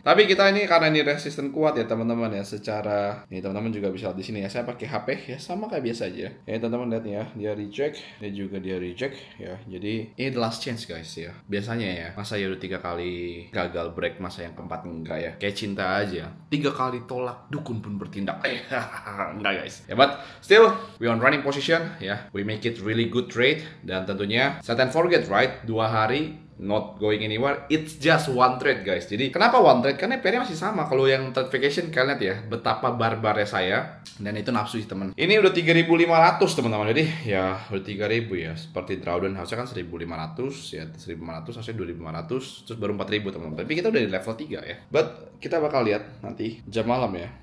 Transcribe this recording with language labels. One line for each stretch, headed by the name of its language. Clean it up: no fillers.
Indonesian: Tapi kita ini karena ini resisten kuat ya teman-teman ya. Secara ini teman-teman juga bisa lihat di sini ya, saya pakai HP ya, sama kayak biasa aja ya teman-teman. Lihat ya, dia reject, dia juga dia reject ya. Jadi ini
English: the last chance guys
Indonesian: ya. Biasanya ya, masa ya udah 3 kali gagal break, masa yang keempat enggak ya? Kayak cinta aja, 3 kali tolak dukun pun bertindak. Enggak
English: guys ya, but still we on running position ya. We make it really good trade,
Indonesian: dan tentunya
English: set and forget right, 2 hari not going anywhere, it's just one trade guys.
Indonesian: Jadi kenapa
English: one trade?
Indonesian: Karena pairnya masih sama. Kalau yang trade vacation kalian lihat ya betapa barbarnya saya, dan itu nafsu sih teman. Ini udah 3.500 teman-teman. Jadi ya udah 3.000 ya. Seperti drawdown harusnya kan 1.500 ya, 1.500 harusnya 2.500, terus baru 4.000 teman-teman. Tapi kita udah di level 3 ya. But kita bakal lihat nanti jam malam ya.